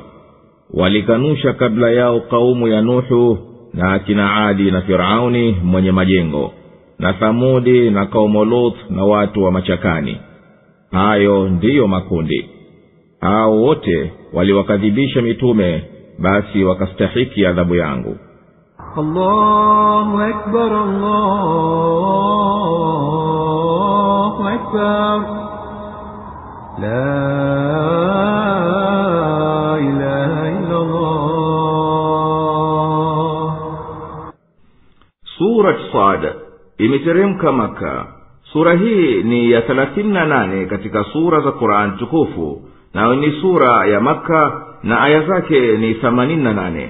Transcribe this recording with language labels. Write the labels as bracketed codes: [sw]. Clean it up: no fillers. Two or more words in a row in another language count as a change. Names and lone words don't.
[sw] Walikanusha kabla yao kaumu ya Nuhu na akina Adi na Firauni mwenye majengo, na Thamudi na kaumu Lut na watu wa machakani. Hayo ndiyo makundi. Hao wote waliwakadhibisha mitume, basi wakastahiki adhabu yangu. [ar] الله أكبر، الله أكبر، لا إله إلا الله. [sw] Surat Sad imeteremka Maka. Sura hii ni ya 38 katika sura za Qur'an tukufu, na ni sura ya Maka na aya zake ni 88.